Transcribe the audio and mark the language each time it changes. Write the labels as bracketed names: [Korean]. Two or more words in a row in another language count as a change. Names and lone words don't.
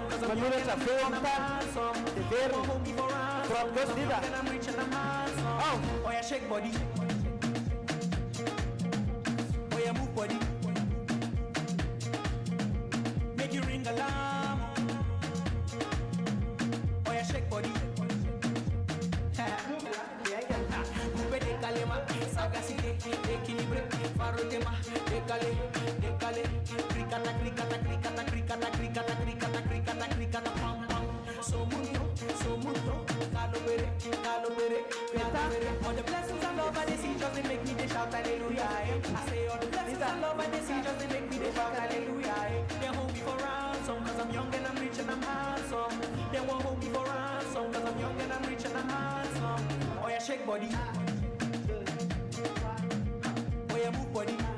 [English] Cause I'm young and I'm rich and I'm handsome. They want hold me for ransom. Cause I'm young and I'm rich and I'm handsome. Oh yeah, shake body. Oh yeah, move body. Make you ring alarm. Oh yeah, shake body. [French] Sagacité, équilibré, faro tema, décalé, décalé, cricata, cricata, cricata, cricata, cricata, cricata, cricata, cricata, pam, pam. So mundo, calobere, calobere, calobere. [English] All the blessings and love and they see just they make me they shout hallelujah. I say all the blessings and love and they see just they make me they shout hallelujah. They hold me for ransom cause I'm young and I'm rich and I'm handsome. They won't hold me for ransom cause I'm young and I'm rich and I'm handsome. Oh yeah, shake body. Oh yeah, move body.